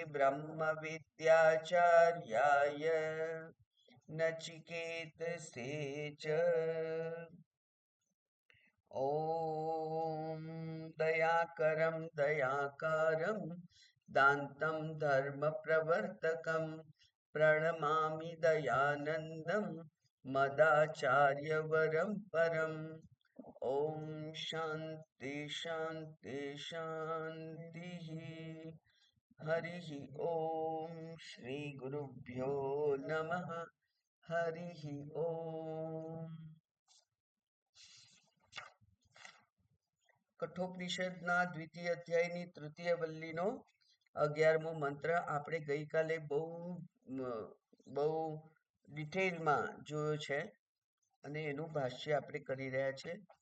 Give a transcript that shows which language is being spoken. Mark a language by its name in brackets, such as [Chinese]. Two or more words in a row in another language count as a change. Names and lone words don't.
[Sanskrit] ब्रह्मविद्याचार्याय नचिकेतसे च ॐ दयाकरं दयाकारं दान्तं धर्मप्रवर्तकं प्रणमामि दयानन्दं मदाचार्यवरं परम्। ॐ शान्ति शान्ति शान्तिः। हरिः ॐ श्रीगुरुभ्यो नमः। हरिः ॐ। [Gujarati] કઠોપનિષદના દ્વિતીય અધ્યાયની તૃતીય વલ્લીનો 11મો મંત્ર આપણે ગઈકાલે બહુ ડિટેલમાં જોયો છે અને એનું ભાષ્ય આપણે કરી રહ્યા છે.